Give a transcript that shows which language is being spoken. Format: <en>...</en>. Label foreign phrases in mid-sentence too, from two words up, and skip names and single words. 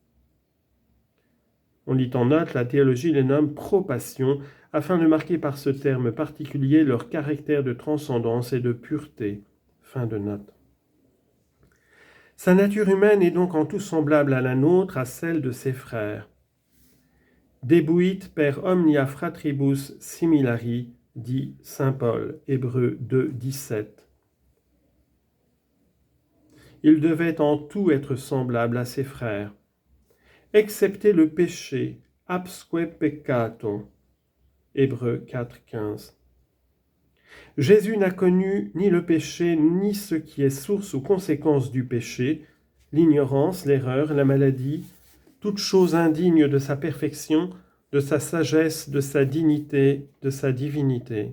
<fr>On lit en note, la théologie les nomme pro-passion, afin de marquer par ce terme particulier leur caractère de transcendance et de pureté. Fin de note. Sa nature humaine est donc en tout semblable à la nôtre, à celle de ses frères.</fr> <la>Debuit per omnia fratribus similari,</la> <fr>dit saint Paul, Hébreux 2, 17. Il devait en tout être semblable à ses frères, excepté le péché,</fr> <la>absque peccato,</la> <fr>Hébreux 4, 15. Jésus n'a connu ni le péché, ni ce qui est source ou conséquence du péché, l'ignorance, l'erreur, la maladie, toute chose indigne de sa perfection, de sa sagesse, de sa dignité, de sa divinité.</fr>